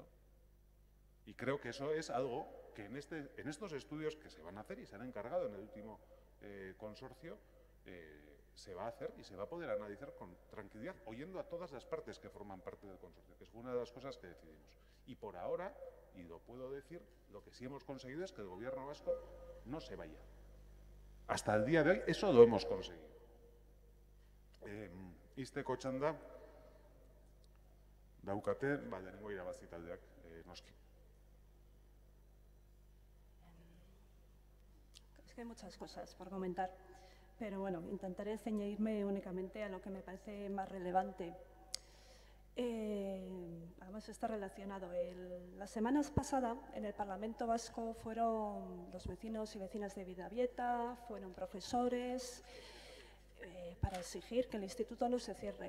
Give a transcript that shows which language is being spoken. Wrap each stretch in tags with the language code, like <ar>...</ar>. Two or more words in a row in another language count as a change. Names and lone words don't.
<es>Y creo que eso es algo que en estos estudios que se van a hacer y se han encargado en el último consorcio, se va a hacer y se va a poder analizar con tranquilidad, oyendo a todas las partes que forman parte del consorcio, que es una de las cosas que decidimos. Y por ahora, y lo puedo decir, lo que sí hemos conseguido es que el gobierno vasco no se vaya. Hasta el día de hoy eso lo hemos conseguido.</es> <eu>Izteko txanda daukate, lehenengo irabazi taldeak noski.</eu> <es>Es que hay muchas cosas por comentar, pero bueno, intentaré ceñirme únicamente a lo que me parece más relevante. Además está relacionado. La semana pasada en el Parlamento Vasco fueron los vecinos y vecinas de Bidabieta, fueron profesores para exigir que el instituto no se cierre.</es>